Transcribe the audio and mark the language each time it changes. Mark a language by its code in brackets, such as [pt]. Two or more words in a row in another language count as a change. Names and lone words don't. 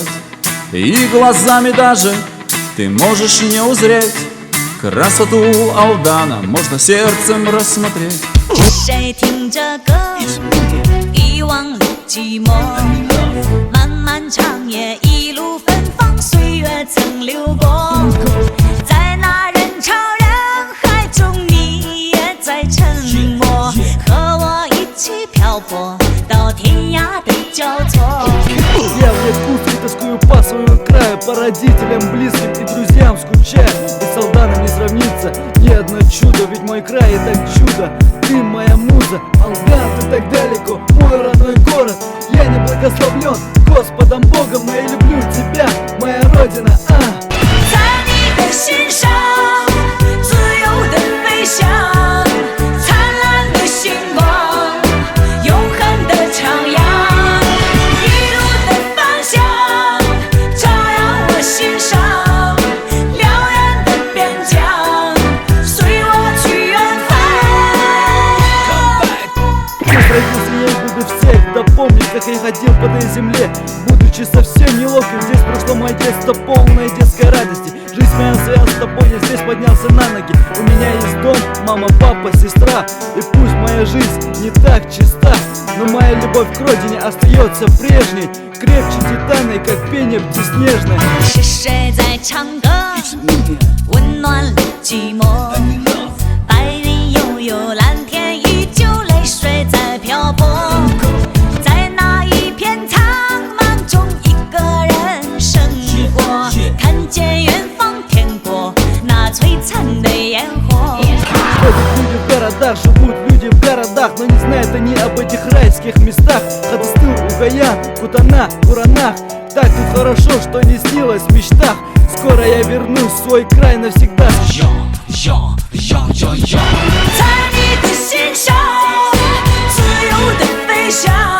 [ru] И глазами даже ты можешь не узреть красоту Алдана, можно сердцем рассмотреть. [zh] 谁听着歌，遗忘了寂寞，漫漫长夜，一路芬芳，岁月曾流过。在那人潮人海中，你也在沉默，和我一起漂泊到天涯的交错。 [ru] Я в Якутске тоскую по своему краю, по родителям, близким и друзьям скучаю. Ведь с Алданом не сравнится ни одно чудо, ведь мой край это чудо. Ты моя муза, Алдан, ты так далеко, мой родной город. Я не благословлен Господом Богом, но я люблю тебя, моя родина. [zh] 在你的心上，自由的飞翔，灿烂的星光，永恒的徜徉。 [ru] Помнишь, как я ходил по этой земле, будучи совсем неловким. Здесь прошло мое детство, полное детской радости. Жизнь моя связана с тобой, я здесь поднялся на ноги. У меня есть дом, мама, папа, сестра. И пусть моя жизнь не так чиста, но моя любовь к родине остается прежней, крепче титана, как пение птиснежное. [zh] 是谁在唱歌，温暖了寂寞？白云悠悠，蓝天依旧，泪水在漂泊。 [ru] Люди в городах, живут люди в городах, но не знают они об этих райских местах. Хадыстыл, Угаян, Кутана, Куранах. Так тут хорошо, что не снилось в мечтах. Скоро я вернусь в свой край навсегда. [zh] 在你的心上，自由的飞翔。